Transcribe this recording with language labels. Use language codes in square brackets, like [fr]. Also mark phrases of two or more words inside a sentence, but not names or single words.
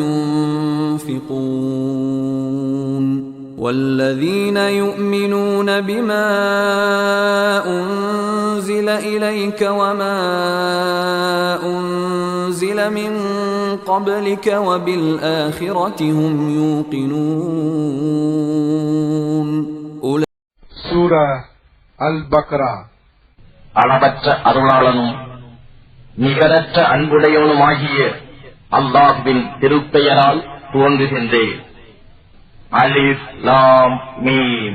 [ar] ينفقون والذين يؤمنون بما أنزل إليك وما أنزل من قبلك وبالآخرة هم يوقنون [ta] சூரா அல்-பக்ரா. அளவற்ற அருளாளனும் நிகரற்ற அன்புடையவனுமாகிய அல்லாஹ்வின் திருப்பெயரால் துவங்குகின்றேன். [ar] ألف لام ميم.